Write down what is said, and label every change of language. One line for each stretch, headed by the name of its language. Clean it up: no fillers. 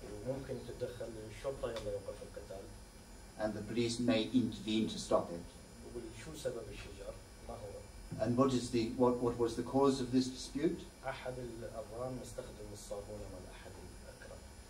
Arabic: ممكن تتدخل الشرطة يلا يوقف القتال.
English: And the police may intervene to stop it.
Arabic: وشو سبب الشجار؟ ما هو؟
English: And what was the cause of this dispute?
Arabic: أحد الأفغان مستخدم الصابون مع أحد الأكراد.